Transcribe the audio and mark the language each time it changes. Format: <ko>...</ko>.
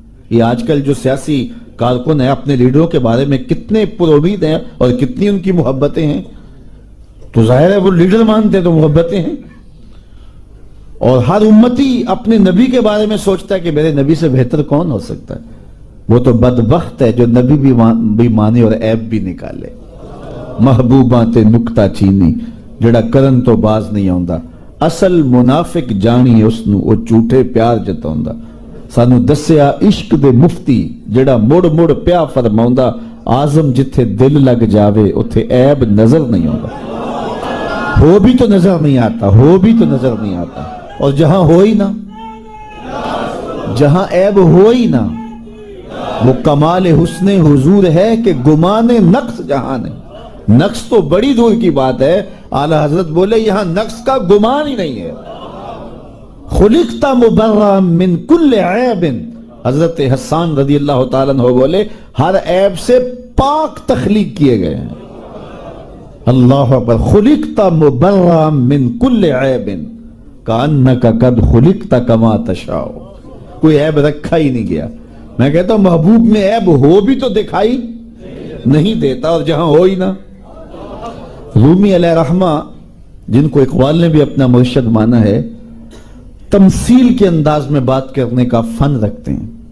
<ur>یہ آج کل جو سیاسی کارکن ہیں اپنے لیڈروں کے بارے میں کتنے پر امید ہیں اور کتنی ان کی محبتیں ہیں. تو ظاہر ہے وہ لیڈر مانتے تو محبتیں ہیں. اور ہر امتی اپنے نبی کے بارے میں سوچتا ہے کہ میرے نبی سے بہتر کون ہو سکتا ہے. وہ تو بدبخت ہے جو نبی بھی مانے اور عیب بھی نکالے.</ur> <pa>محبوباں تے نکتا چینی جڑا کرن تو باز نہیں آوندا. اصل منافق جانی اس نو او جھوٹے پیار جتاوندا. سانو دسیا عشق دے مفتی جڑا مڑ مڑ پیا فرماوندا آزم جتھے دل لگ جاوے اتھے عیب نظر نہیں آوندا.</pa> <ur>ہو بھی تو نظر نہیں آتا, ہو بھی تو نظر نہیں آتا. اور جہاں ہو ہی نہ, جہاں عیب ہو ہی نہ, وہ کمال حسن حضور ہے کہ گمان نقص جہاں نہیں. نقص تو بڑی دور کی بات ہے. اعلی حضرت بولے یہاں نقص کا گمان ہی نہیں ہے.</ur> <ar>خلقت مبرأ من کل عیب.</ar> <ur>حضرت حسان رضی اللہ تعالیٰ عنہ بولے ہر عیب سے پاک تخلیق کیے گئے ہیں. اللہ اکبر.</ur> <ar>خلقت مبرأ من کل عیب کأنک قد خلقت کما تشاء.</ar> <ur>کوئی عیب رکھا ہی نہیں گیا. میں کہتا ہوں محبوب میں عیب ہو بھی تو دکھائی نہیں دیتا, اور جہاں ہو ہی نہ. رومی علیہ رحمہ جن کو اقبال نے بھی اپنا مرشد مانا ہے, تمثیل کے انداز میں بات کرنے کا فن رکھتے ہیں.</ur>